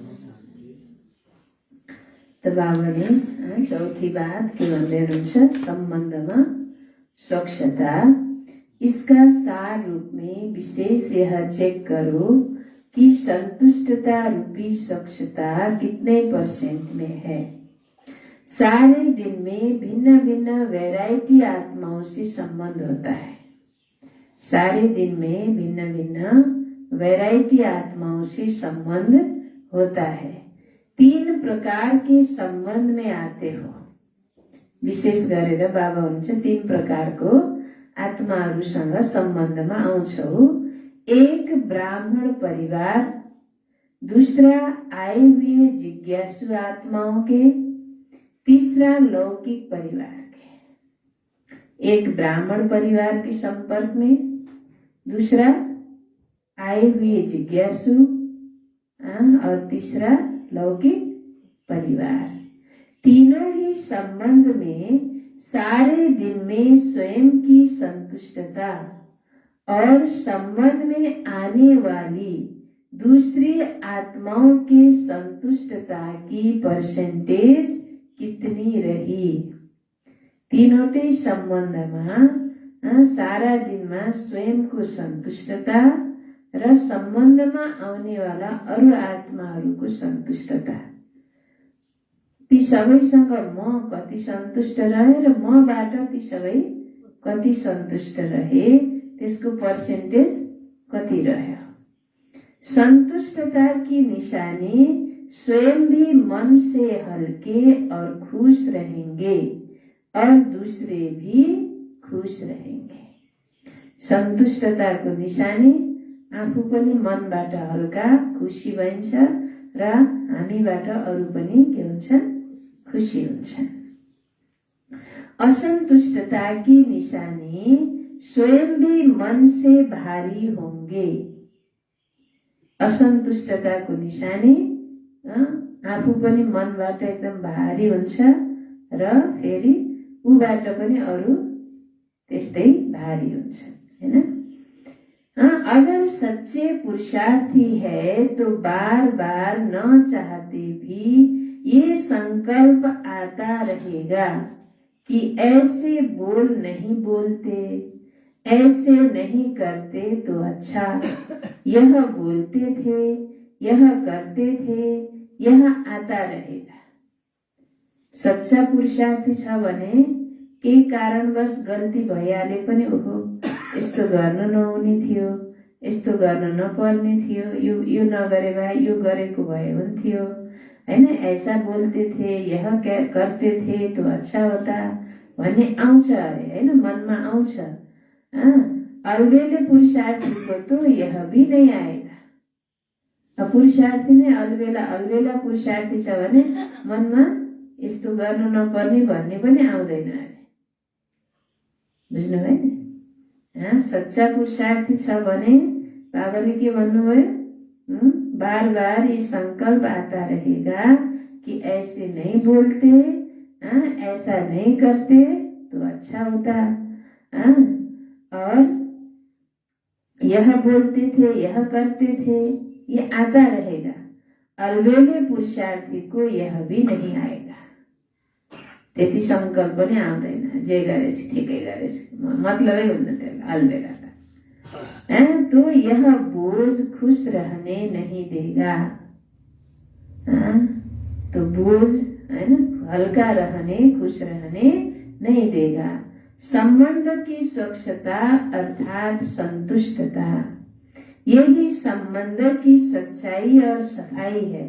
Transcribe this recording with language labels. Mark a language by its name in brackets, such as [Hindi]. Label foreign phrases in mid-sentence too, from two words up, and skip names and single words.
[Nepali] तो बाबाले चौथी बात के भन्दै हुनुहुन्छ, संबंधमा स्वच्छता। [Hindi] इसका सार रूप में विशेष यह चेक करो कि संतुष्टता रूपी स्वच्छता कितने % में है। सारे दिन में भिन्न भिन्न वैरायटी आत्माओं से संबंध होता है। सारे दिन में भिन्न भिन्न वैरायटी आत्माओं से संबंध होता है। 3 प्रकार के संबंध में आते हो। [Nepali] विशेष गरेर बाबा हुनुहुन्छ 3 प्रकारको आत्माहरूसँग सम्बन्धमा आउँछौ। [Hindi] एक ब्राह्मण परिवार, दूसरा आए हुए जिज्ञासु आत्माओं के, तीसरा लौकिक परिवार के। एक ब्राह्मण परिवार के संपर्क में, दूसरा आए हुए जिज्ञासु और तीसरा लौकिक परिवार। तीनों ही संबंध में सारे दिन में स्वयं की संतुष्टता और संबंध में आने वाली दूसरी आत्माओं के संतुष्टता की % कितनी रही। [Nepali] तीनोटै सम्बन्धमा सारा दिनमा स्वयंको सन्तुष्टता र सम्बन्धमा आउनेवाला अरू आत्माहरूको सन्तुष्टता, ती सबैसँग म कति सन्तुष्ट रहे र मबाट ती सबै कति सन्तुष्ट रहे, त्यसको % कति रह्यो। [Hindi] संतुष्टता की निशानी स्वयं भी मन से हल्के और खुश रहेंगे और दूसरे भी खुश रहेंगे। [Nepali] संतुष्टताको निशानी आफू पनि मनबाट हल्का खुसी भइन्छ र हामीबाट अरू पनि के हुन्छन्, खुसी हुन्छन्। [Hindi] असंतुष्टता की निशानी स्वयं भी मन से भारी होंगे। [Nepali] असंतुष्टताको निशानी आफू पनि मनबाट एकदम भारी हुन्छ र फेरि उबाट पनि अरू त्यस्तै भारी हुन्छन्, हैन। [Hindi] अगर सच्चे पुरुषार्थी है तो बार बार न चाहते भी ये संकल्प आता रहेगा कि ऐसे बोल नहीं बोलते, ऐसे नहीं करते तो अच्छा, यह बोलते थे, यह करते थे, यह आता रहेगा। [Nepali] सच्चा पुरुषार्थी छ भने केही कारणवश गल्ती भइहाले पनि ओहो यस्तो गर्नु नहुने थियो, यस्तो गर्न नपर्ने थियो, यो नगरे भए यो गरेको भए हुन्थ्यो, हैन। [Hindi] ऐसा बोलते थे, यह करते थे तो अच्छा होता [Nepali] भन्ने आउँछ अरे, हैन, मनमा आउँछ। [Hindi] अलबेले पुरुषार्थी को तो यह भी नहीं आएगा। [Nepali] पुरुषार्थी नै अलबेला पुरुषार्थी छ भने मनमा यस्तो गर्नु नपर्ने भन्ने पनि आउँदैन अरे। बुझ्नु भयो नि। सच्चा पुरुषार्थी छ भने बाबाले के भन्नुभयो, [Hindi] बार बार ये संकल्प आता रहेगा कि ऐसे नहीं बोलते, ऐसा नहीं करते तो अच्छा होता, और यह बोलते थे, यह करते थे, ये आता रहेगा। अलबेले पुरुषार्थी को यह भी नहीं आएगा। [Nepali] त्यति संकल्प पनि आउँदैन। जे गरेछ ठिकै गरेछ, मतलबै हुन्न त्यसलाई अलबेला। [Hindi] तो यह बोझ खुश रहने नहीं देगा। तो बोझ है ना, हल्का रहने, खुश रहने नहीं देगा। संबंध की स्वच्छता अर्थात संतुष्टता, यही संबंध की सच्चाई और सफाई है।